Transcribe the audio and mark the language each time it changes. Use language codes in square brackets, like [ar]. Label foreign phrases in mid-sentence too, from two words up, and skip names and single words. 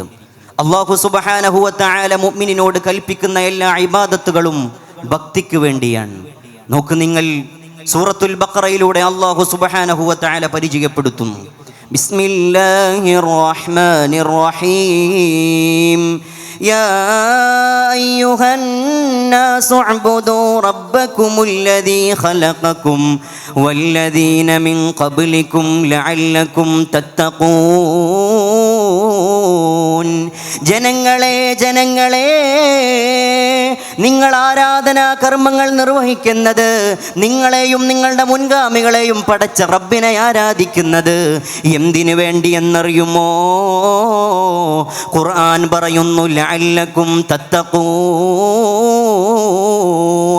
[ar] الله سبحانه و تعالى [ml] മുഅ്മിനിനോട് കൽപ്പിക്കുന്ന എല്ലാ ഇബാദത്തുകളും ഭക്തിക്ക് വേണ്ടിയാണ്. നോക്ക് നിങ്ങൾ, സൂറത്തുൽ ബഖറയിലൂടെ [ar] الله سبحانه و تعالى [ml] പരിചയപ്പെടുത്തുന്നു. [ar] بسم الله الرحمن الرحيم. يا أيها الناس اعبدوا ربكم الذي خلقكم والذين من قبلكم لعلكم تتقون. [ml] ജനങ്ങളെ നിങ്ങൾ ആരാധനാ കർമ്മങ്ങൾ നിർവഹിക്കുന്നത്, നിങ്ങളെയും നിങ്ങളുടെ മുൻഗാമികളെയും പടച്ച റബ്ബിനെ ആരാധിക്കുന്നത് എന്തിനു വേണ്ടി എന്നറിയുമോ? ഖുർആൻ പറയുന്നു, [ar] لعلكم تتقون.